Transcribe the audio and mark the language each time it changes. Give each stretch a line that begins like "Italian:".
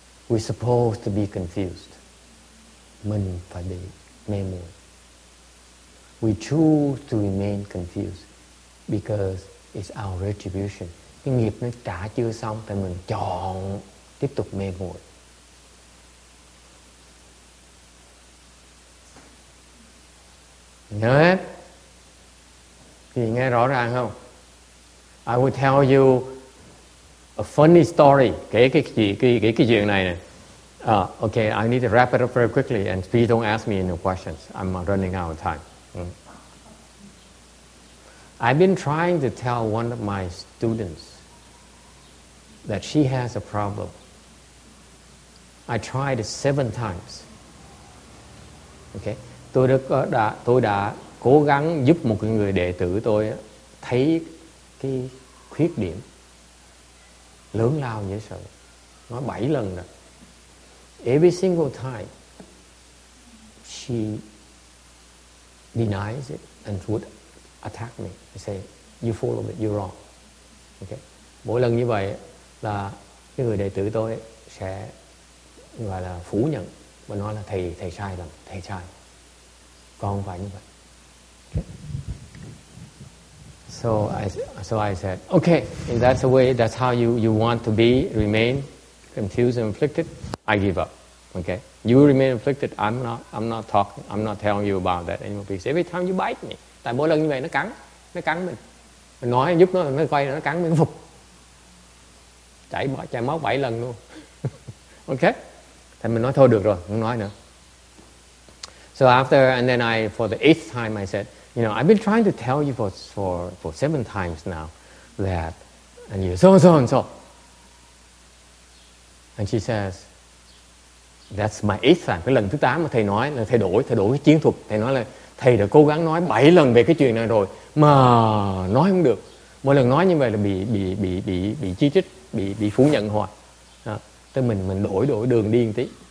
English: We're supposed to be confused.
Vietnamese: Mình phải bị mê muội.
English: We choose to remain confused because it's our retribution.
Vietnamese: Cái nghiệp nó trả chưa xong thì mình chọn tiếp tục mê muội. Nhớ hết. Thì nghe rõ ràng không?
English: I will tell you a funny story.
Vietnamese: Kể cái chuyện này nè.
English: Okay, I need to wrap it up very quickly and please don't ask me any questions. I'm running out of time. I've been trying to tell one of my students that she has a problem. I tried it 7 times.
Vietnamese: Okay, tôi đã cố gắng giúp một người đệ tử tôi thấy cái khuyết điểm lớn lao dễ sợ. Nói 7 lần rồi.
English: Every single time she denies it and would attack me and say, you full of it, you're wrong. Okay?
Vietnamese: Mỗi lần như vậy là cái người đệ tử tôi sẽ gọi là phủ nhận và nói là thầy sai lầm, thầy sai. Con không phải như vậy. Okay?
English: So I said, okay, if that's the way, that's how you want to be, remain confused and afflicted, I give up. Okay, you remain afflicted. I'm not telling you about that anymore because every time you bite me,
Vietnamese: tại mỗi lần như vậy nó cắn mình nói giúp nó quay nó cắn mình phục, chảy máu 7 lần luôn. Okay, thì mình nói thôi được rồi, không nói nữa.
English: So after and then for the 8th time I said, you know, I've been trying to tell you for 7 times now that, and you so and she says, that's my 8th time.
Vietnamese: Cái lần thứ 8 mà thầy nói là thầy đổi cái chiến thuật. Thầy nói là thầy đã cố gắng nói 7 lần về cái chuyện này rồi mà nói không được. Mỗi lần nói như vậy là bị chỉ trích, bị phủ nhận hoài. Tới mình đổi đường đi một tí.